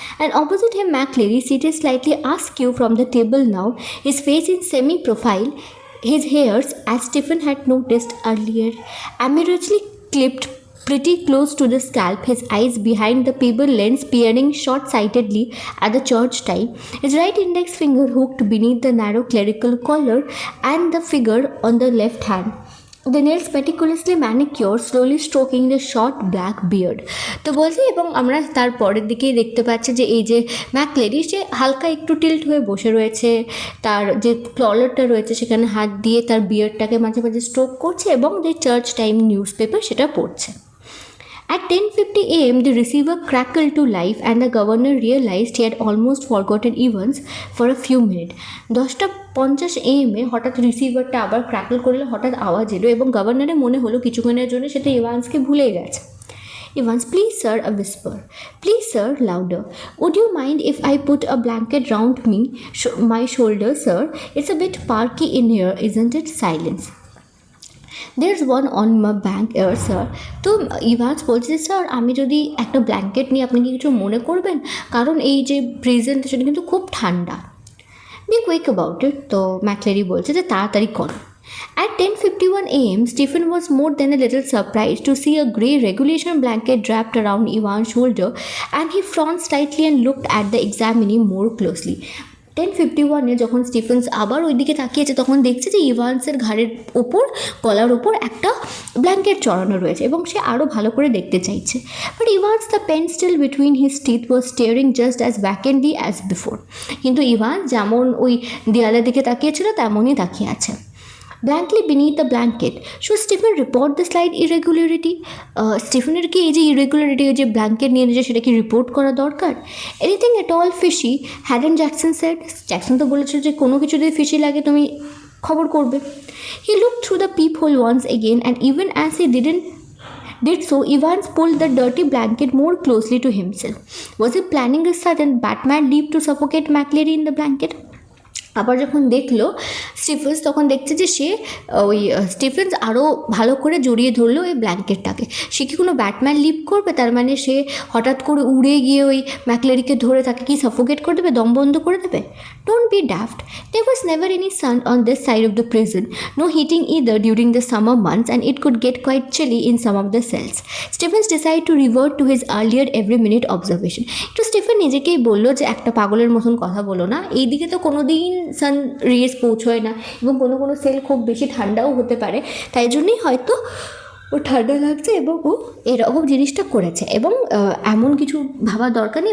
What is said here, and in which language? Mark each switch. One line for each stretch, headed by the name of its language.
English: And opposite him McLeary seated slightly askew from the table now, his face in semi profile, his hairs, as Stephen had noticed earlier, amorously clipped pretty close to the scalp, his eyes behind the pebble lens peering short-sightedly at the church time, his right index finger hooked beneath the narrow clerical collar, and the figure on the left hand, the nails meticulously manicured, slowly stroking the short black beard.
Bangla: তো বলছি এবং আমরা তার পরের দিকেই দেখতে পাচ্ছি যে এই যে ম্যাকলেরি, সে হালকা একটু টিল্ট হয়ে বসে রয়েছে, তার যে কলারটা রয়েছে সেখানে হাত দিয়ে তার বিয়ার্ডটাকে মাঝে মাঝে স্ট্রোক করছে এবং যে চার্চ টাইম নিউজ পেপার সেটা পড়ছে।
English: At 10:50 a.m., the receiver crackled to life and the governor realized he had almost forgotten Evans for a few minutes. 10:50 a.m.
Bangla: হঠাৎ রিসিভারটা আবার ক্র্যাকল করলে, হঠাৎ আওয়াজ এলো এবং গভর্নরের মনে হলো কিছুক্ষণের জন্য সেটা ইভান্সকে ভুলে গেছে।
English: Evans, please sir, a whisper. Please sir, louder. Would you mind if I put a blanket round me, my shoulder, sir? It's a bit parky in here, isn't it? Silence. There's one on my bank here, sir.
Bangla: তো Evans বলছে যে sir আমি যদি একটা blanket নিই আপনি কি কিছু মনে করবেন, কারণ এই যে প্রেজেন্টেশন কিন্তু খুব ঠান্ডা।
English: Be quick about it.
Bangla: তো ম্যাকলেরি বলছে যে তাড়াতাড়ি করো।
English: At 10:51 a.m., Stephen was more than a little surprised to see a grey regulation blanket wrapped around Ivan's shoulder, and he frowned slightly and looked at the examinee more closely.
Bangla: 10:51 যখন Stephen's আবার ওই দিকে তাকিয়েছে তখন দেখছে যে ইভান্সের ঘাড়ের ওপর, গলার ওপর একটা ব্ল্যাঙ্কেট চড়ানো রয়েছে এবং সে আরও ভালো করে দেখতে চাইছে।
English: But Evans, the pen still between his teeth, was staring just as vacantly as before.
Bangla: কিন্তু ইভান্স যেমন ওই দেয়ালের দিকে তাকিয়েছিল তেমনই তাকিয়ে আছে।
English: Blankly beneath the blanket. Should Stephen report the slight irregularity?
Bangla: স্টিফেনের কি এই যে ইরেগুলারিটি, ওই যে ব্ল্যাঙ্কেট নিয়ে নিয়েছে সেটা কি রিপোর্ট করা দরকার?
English: Anything at all fishy, Hadden Jackson said.
Bangla: Jackson তো বলেছিল যে কোনো কিছু যদি ফিশি লাগে তুমি খবর করবে।
English: He looked through the peephole once again, and even as he did so, Evans pulled the dirty blanket more closely to himself. Was he planning a sudden Batman leap to suffocate McLeary in the blanket?
Bangla: আবার যখন দেখলো Stephen's তখন দেখছে যে সে ওই Stephen's আরও ভালো করে জড়িয়ে ধরলো ওই ব্ল্যাঙ্কেটটাকে। সে কি কোনো ব্যাটম্যান লিপ করবে? তার মানে সে হঠাৎ করে উড়ে গিয়ে ওই ম্যাকলেরিকে ধরে তাকে কি সাফোকেট করে দেবে, দম বন্ধ করে দেবে?
English: Don't be daft. There was never any sun on this side of the prison, no heating either during the summer months, and it could get quite chilly in some of the cells. Stephens decided to revert to his earlier every minute observation.
Bangla: তো Stephen নিজেকেই বললো যে একটা পাগলের মতন কথা বলো না, এইদিকে তো কোনো দিন সান রেস পৌঁছয় না এবং কোনো কোনো সেল খুব বেশি ঠান্ডাও হতে পারে, তাই জন্যই হয়তো ও ঠান্ডা লাগছে এবং ও এরকম জিনিসটা করেছে এবং এমন কিছু ভাবা দরকার নেই।